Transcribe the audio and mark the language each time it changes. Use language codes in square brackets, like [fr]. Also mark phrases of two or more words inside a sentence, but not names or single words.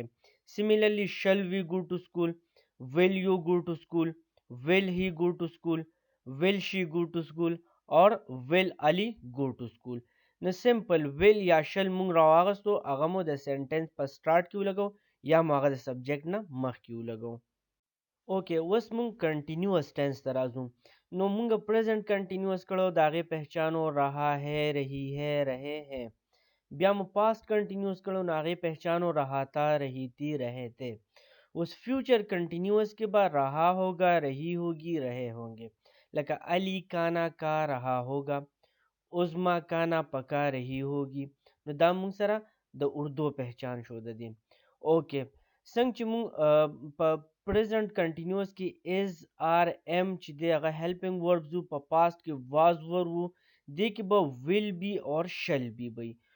[en] similarly shall we go to school, will you go to school, will he go to school, will she go to school and will Ali go to school. [ps] نو [en] simple will [ps] یا شل مونږ راواغستو، هغه مو د سنټنس په سټارټ کې ولګو یا مو هغه د سبجیکټ نه مخکې ولګو. اوکې، اوس مونږ [en] continuous tense [ps] ته راځو. نو مونږ [en] present continuous [ps] کړو، د هغې پہچانو [ur] رہا ہے، رہی ہے، رہے ہیں. [ps] بیا مو [en] past continuous [ps] کړو، نو هغې پہچانو [ur] رہا تھا، رہی تھی، رہے تھے. اوس [en] future continuous [ps] کې به [ur] رہا ہوگا، رہی ہوگی، رہے ہوں گے. لکه علی کانا کا رہا ہوگا، عظما کانا پکا رہی ہوگی. [ps] نو دا مونږ سره د اردو پہچان شو د دې. اوکې، څنګه چې مونږ په [en] present continuous [ps] کې [en] is, are, am [ps] چې دی هغه [en] helping verbs [ps] وو، په پاسٹ کې [en] was were [ps] وو، دې کې به [en] will be or shall be [ps] وي.